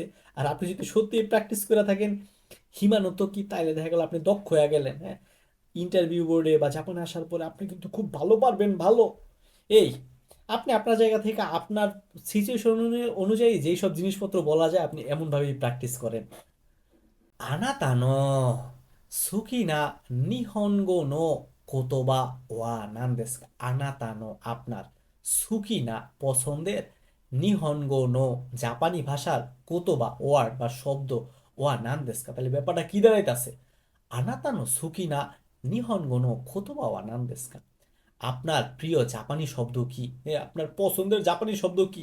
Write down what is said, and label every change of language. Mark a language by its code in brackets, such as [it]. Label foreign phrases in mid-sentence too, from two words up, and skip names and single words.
[bn] আর আপনি যদি সত্যি প্র্যাকটিস করে থাকেন হিমানত কি, তাইলে দেখা গেল আপনি দক্ষ হয়ে গেলেন, হ্যাঁ। ইন্টারভিউ বোর্ডে বা জাপানে আসার পরে আপনি কিন্তু খুব ভালো পারবেন, ভালো। এই, আপনি আপনার জায়গা থেকে আপনার সিচুয়েশন অনুযায়ী যেই সব জিনিসপত্র বলা যায় আপনি এমনভাবেই প্র্যাকটিস করেন। [ja] あなたの好きな日本語の言葉は何ですか？ [bn] あなたの আপনার সুকিনা পছন্দের [ja] 日本語の [bn] জাপানি ভাষার কোতোবা ওয়ার্ড বা শব্দ [ja] は何ですか, [bn] তাহলে ব্যাপারটা কি দাঁড়াইতেছে? [ja] あなたの好きな日本語の言葉は何ですか, [bn] আপনার প্রিয় জাপানি শব্দ কি, আপনার পছন্দের জাপানি শব্দ কি?